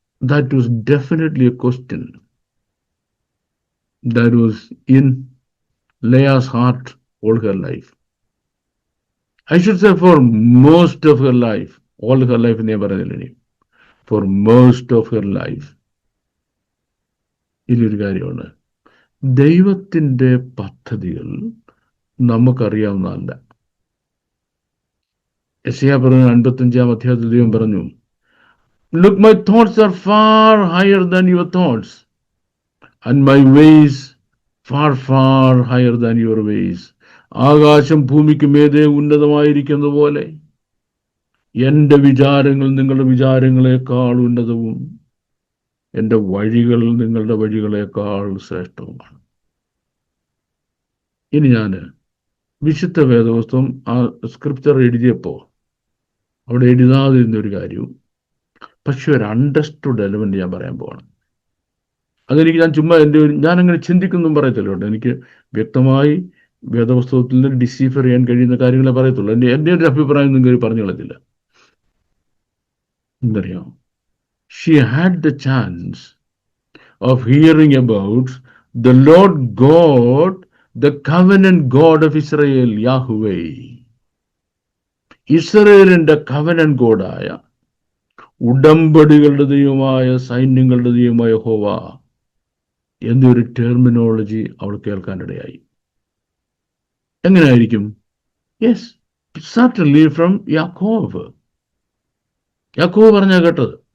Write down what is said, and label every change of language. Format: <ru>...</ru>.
<en>That was definitely a question that was in Leah's heart all her life. I should say for most of her life. All her life</en> <ml>എന്നേ പറയുന്നില്ല,</ml> <en>for most of her life.</en> <ml>ഇതിലൊരു കാര്യമാണ്, ദൈവത്തിൻ്റെ പദ്ധതികൾ നമുക്കറിയാവുന്നതല്ല. യെശയ്യാ പറഞ്ഞു 55-ാം അധ്യായത്തിൽ ദൈവം പറഞ്ഞു,</ml> <en>Look, my thoughts are far higher than your thoughts, and my ways far, far higher than your ways.</en> <ml>ആകാശം ഭൂമിക്ക് മേതെ ഉന്നതമായിരിക്കുന്നത് പോലെ എൻ്റെ വിചാരങ്ങൾ നിങ്ങളുടെ വിചാരങ്ങളെക്കാൾ ഉന്നതവും എൻ്റെ വഴികൾ നിങ്ങളുടെ വഴികളെക്കാൾ ശ്രേഷ്ഠവുമാണ്. ഇനി ഞാൻ വിശുദ്ധ വേദപുസ്തകം ആ സ്ക്രിപ്ചർ എഴുതിയപ്പോൾ അവിടെ എഴുതാതിരുന്നൊരു കാര്യവും പക്ഷെ ഒരു അണ്ടർസ്റ്റുഡ് എലമെന്റ് ഞാൻ പറയാൻ പോവാണ്. അതെനിക്ക് ഞാൻ ചുമ്മാ ഞാനങ്ങനെ ചിന്തിക്കുന്നതും പറയത്തില്ല. എനിക്ക് വ്യക്തമായി വേദപുസ്തകത്തിൽ നിന്ന് ഡിസീഫർ ചെയ്യാൻ കഴിയുന്ന കാര്യങ്ങളെ പറയത്തുള്ളൂ. എൻ്റെ ഒരു അഭിപ്രായം നിങ്ങൾ പറഞ്ഞു കളഞ്ഞില്ല. എന്തറിയാം,</ml> <en>she had the chance of hearing about the Lord God, the covenant God of Israel, Yahweh.</en> <ml>ഇസ്രായേലിന്റെ കവനന്റ് ഗോഡായ, ഉടമ്പടികളുടെ ദൈവമായ, സൈന്യങ്ങളുടെ ദൈവമായ യഹോവ എന്നൊരു ടെർമിനോളജി അവൾ കേൾക്കാനിടയായി. എങ്ങനെയായിരിക്കും? യെസ്,</ml> <en>certainly from</en> <ml>യാക്കോബ്. യാക്കോബ് പറഞ്ഞാ കേട്ടത്.</ml>